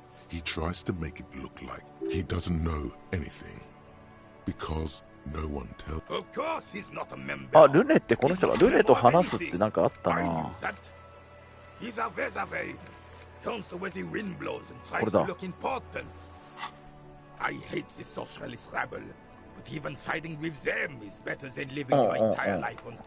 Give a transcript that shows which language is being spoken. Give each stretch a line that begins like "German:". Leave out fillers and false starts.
English: He tries to make it look like he doesn't know anything because no one tells. Of course he's not a member.
Japanese: あ、ルネってこの人がルネと話すってなんかあったな。
English: He's a vezave. Comes to where the wind blows and tries to look important. I hate the socialist rabble, but even siding with them is better than living your entire life on